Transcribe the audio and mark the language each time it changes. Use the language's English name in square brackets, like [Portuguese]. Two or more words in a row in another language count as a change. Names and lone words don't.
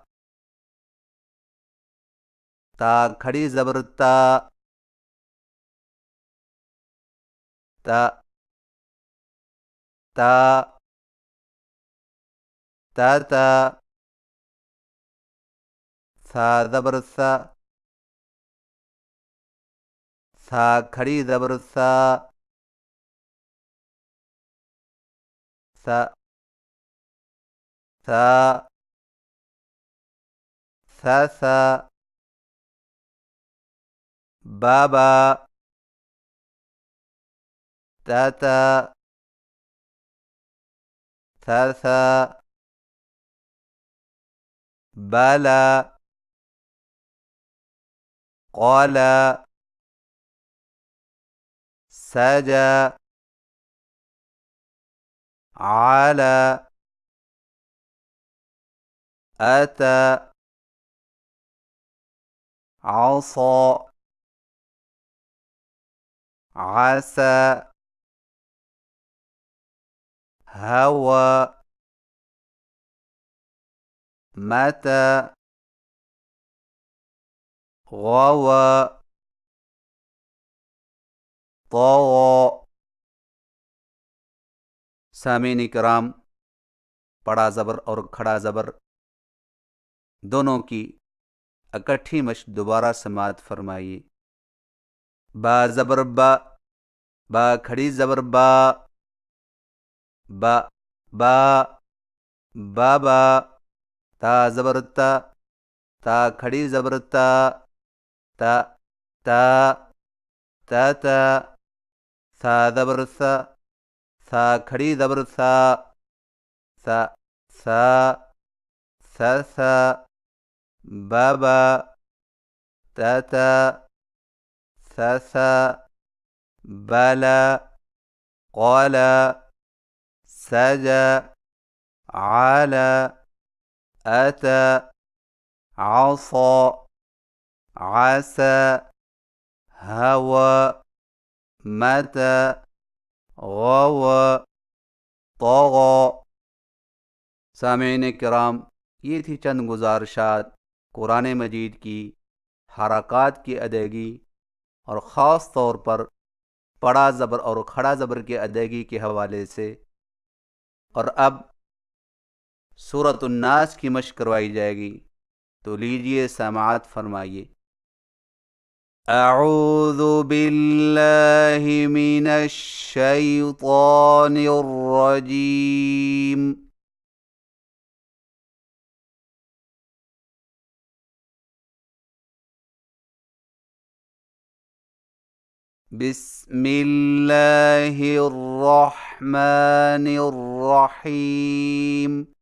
[Urdu] تا کھڑی زبر تا، تا تا، تا تا، سا زبر سا، سا کھڑی زبر سا، سا سا، سا سا، بابا، تا تا، سا سا، بالا، قالا، سجا، عالا، [Arabic] أتى، عصى، عسى، هوى، متى، غوى، طوى۔ [Urdu] سامعین کرام، بڑا زبر اور کھڑا زبر دونوں کی اکٹھی مشق دوبارہ سماعت فرمائیے۔ با زبر با، با کھڑی زبر با، با با، بابا، تا زبر تا، تا کھڑی زبر تا، تا تا، تا تا، سا زبر سا، سا کھڑی زبر سا، سا سا، سا سا، بابا، تا تا، سا سا، بالا، قالا، سجا، [Arabic] عالا، أتى، عصى، عسى، هوى، متى، غو طغى۔ [Urdu] سامعین کرام، یہ تھی چند گزارشات قرآن مجید کی حرکات کی ادائیگی اور خاص طور پر بڑا زبر اور کھڑا زبر کی ادائیگی کے حوالے سے۔ اور اب سورۃ الناس کی مشق کروائی جائے گی، تو لیجئے سماعت فرمائیے۔ [Arabic] اعوذ باللہ من الشیطان الرجیم۔ بسم اللہ الرحمن الرحیم۔